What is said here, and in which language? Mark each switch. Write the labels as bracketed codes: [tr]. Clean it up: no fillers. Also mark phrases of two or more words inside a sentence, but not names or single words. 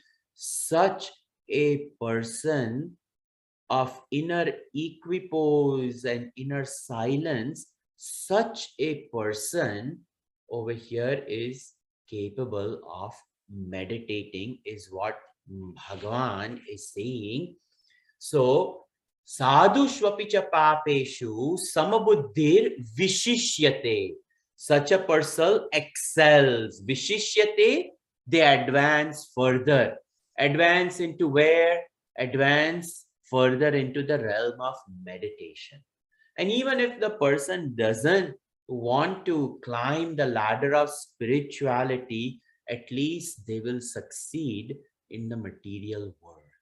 [en] Such a person of inner equipoise and inner silence, such a person over here is capable of meditating, is what Bhagavan is saying. So, [sa] sadhu shvapicha papeshu samabuddhir vishishyate. [en] Such a person excels. Vishishyate, they advance further. Advance into where? Advance further into the realm of meditation. And even if the person doesn't want to climb the ladder of spirituality, at least they will succeed in the material world.